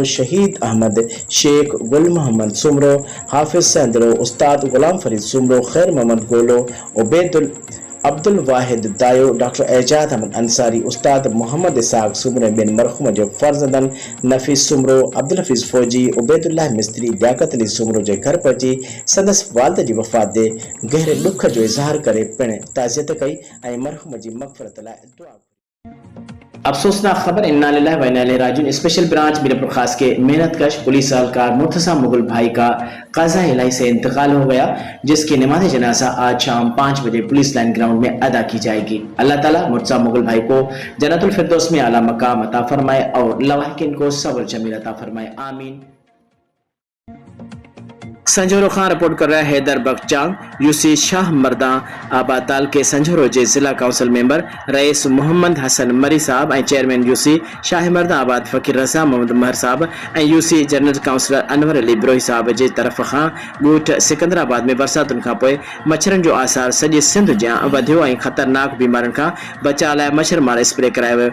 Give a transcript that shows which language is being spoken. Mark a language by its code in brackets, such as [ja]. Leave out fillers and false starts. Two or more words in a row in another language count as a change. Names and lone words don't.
[sd] शहीद अहमद शेख, गुल मोहम्मद सुमरो, हाफिज सेंदरो, उस्ताद गुलाम फरीद सुमरो, खैर मोहम्मद गोलो, अब्दुल वाहिद दायो, डॉक्टर एजाज अहमद अंसारी, उस्ताद मोहम्मद इसाक सुमरो बिन मरहूम जो फर्जंदन नफीस सुमरो, अब्दुल हफीज फौजी, उबैदुल्लाह मिस्त्री, लियाकत अली सुमरो जे घर पहुची संदसि वालिद जी वफ़ात ते गहरे दुख जो इज़हार करे पिण ताज़ियत कई ऐं मरहूम जी मग़फ़िरत लाइ दुआ कई। अफसोसनाक खबर, [ar] إنا لله و إنا إليه راجعون. [ur] اسپیشل برانچ میرپور خاص کے محنت کش پولیس اہلکار مرتضیٰ مغل بھائی کا قضا الٰہی سے انتقال ہو گیا، جس کی نماز جنازہ آج شام 5 بجے پولیس لائن گراؤنڈ میں ادا کی جائے گی. اللہ تعالیٰ مرتضیٰ مغل بھائی کو جنت الفردوس میں اعلیٰ مقام عطا فرمائے اور لواحقین کو صبر جمیل عطا فرمائے، آمین. سنجھورو خان رپورٹ کر رہا ہے. [sd] हैदर बख्चांग यूसी शाह मर्दा आबाताल के संजोरो जे जिला काउंसिल मेंबर रईस मोहम्मद हसन मरी साहब ऐं चेयरमैन यूसी शाह मर्दा आबाद फकीर रज़ा मोहम्मद महर साहब ऐं यूसी जनरल काउंसिलर अनवर अली ब्रोही साहब जे तरफ़ खां ॻोठ सिकंदराबाद में बरसातुनि खां पोइ मच्छरनि जो आसार सॼे सिंध जा वधियो ऐं ख़तरनाक बीमारियुनि खां बचाव लाइ मच्छर मार स्प्रे करायो वियो।